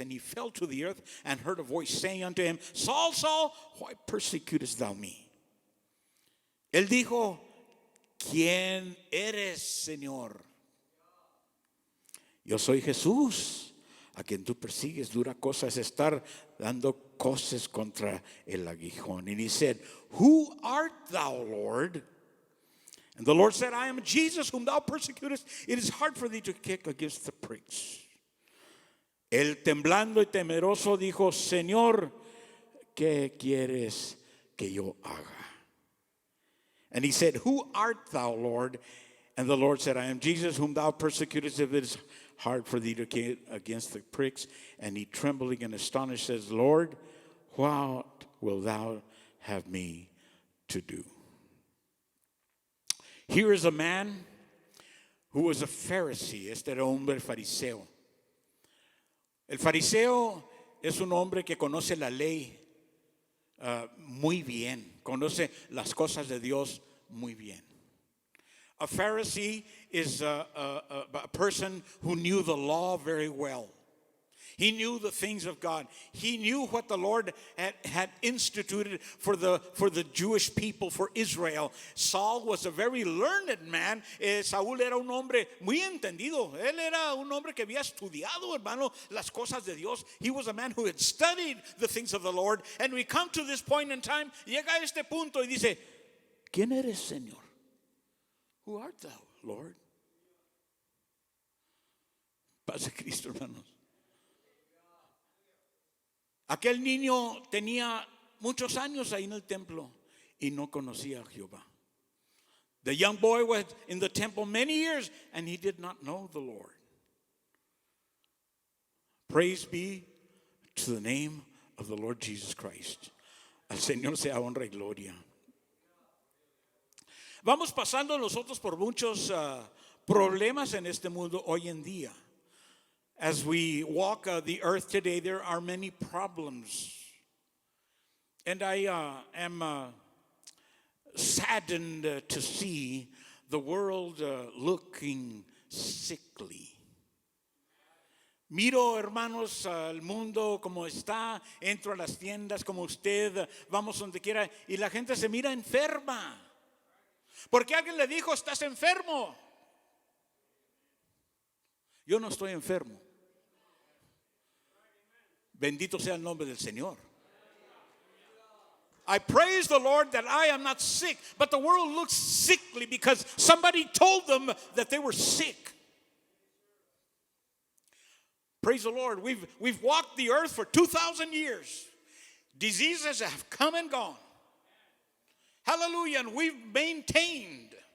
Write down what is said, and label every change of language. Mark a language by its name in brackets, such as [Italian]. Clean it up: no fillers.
[English] And he fell to the earth and heard a voice saying unto him: Saul, Saul, why persecutest thou me? [Spanish] Él dijo: ¿quién eres, Señor? Yo soy Jesús, a quien tú persigues. Dura cosa es estar dando cosas contra el aguijón. [English] And he said, who art thou, Lord? And the Lord said, I am Jesus whom thou persecutest. It is hard for thee to kick against the pricks. [Spanish] Él, temblando y temeroso, dijo: Señor, ¿qué quieres que yo haga? [English] And he said, who art thou, Lord? And the Lord said, I am Jesus whom thou persecutest. If it is hard for thee to kick against the pricks. And he, trembling and astonished, says, Lord, what wilt thou have me to do? Here is a man who was a Pharisee. [Spanish] Este era un hombre fariseo. El fariseo es un hombre que conoce la ley muy bien, conoce las cosas de Dios muy bien. [English] A Pharisee is a person who knew the law very well. He knew the things of God. He knew what the Lord had instituted for the Jewish people, for Israel. Saul was a very learned man. [Spanish] Saúl era un hombre muy entendido. Él era un hombre que había estudiado, hermano, las cosas de Dios. [English] He was a man who had studied the things of the Lord. And we come to this point in time, [Spanish] llega a este punto y dice: ¿quién eres, Señor? [English] Who art thou, Lord? [Spanish] Paz de Cristo, hermanos. Aquel niño tenía muchos años ahí en el templo y no conocía a Jehová. [English] The young boy was in the temple many years and he did not know the Lord. Praise be to the name of the Lord Jesus Christ. [Spanish] Al Señor sea honra y gloria. Vamos pasando nosotros por muchos problemas en este mundo hoy en día. [English] As we walk the earth today, there are many problems. And I am saddened to see the world looking sickly. [Spanish] Miro, hermanos, al mundo como está, entro a las tiendas como usted, vamos donde quiera, y la gente se mira enferma. Porque alguien le dijo: estás enfermo. Yo no estoy enfermo. Bendito sea el nombre del Señor. [English] I praise the Lord that I am not sick, but the world looks sickly because somebody told them that they were sick. Praise the Lord. We've walked the earth for 2,000 years. Diseases have come and gone. Hallelujah. And we've maintained.